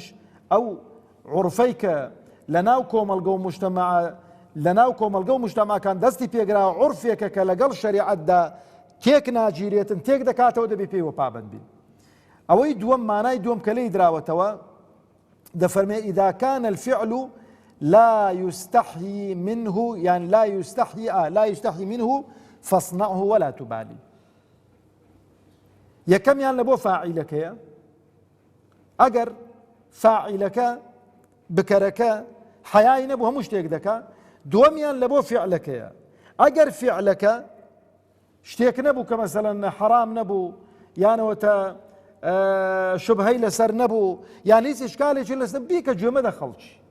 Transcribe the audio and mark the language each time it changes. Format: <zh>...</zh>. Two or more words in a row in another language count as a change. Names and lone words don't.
<ckb>ئەو عورفەی کە لە ناو کۆمەلگە و مجتەمع لە ناو کۆمەلگە و مجتەماکان دەستی پێگراوە عورفێکە کە لەگەڵ شەریعەتدا تێک ناگیرێتن تێک دەکاتەوە دەبی پێیوە پابەند بین ئەوەی دووەم مانای دووەم کە لێی دراوەتەوە دەفەرمێ</ckb> <ar>ئیدا کان الفعل لا يستحيي منه يعني لا يستحيي منه فاصنعه ولا تبالي</ar> <ckb>یەکەمیان لە بۆ فاعیلەکەیە ئەگەر فاعیلەکە بکەرەکە حەیای نەبوو هەموو شتێک دەکا دووەمیان لە بۆ فعلەکەیە ئەگەر فعلەکە شتێک نەبوو کە مەسەلەن حەرام نەبوو یانەوەتە شوبهەی لەسەر نەبوو یان هیچ ئیشکالێکی لەسەر بیکە گوێمە دە خەڵکی</ckb>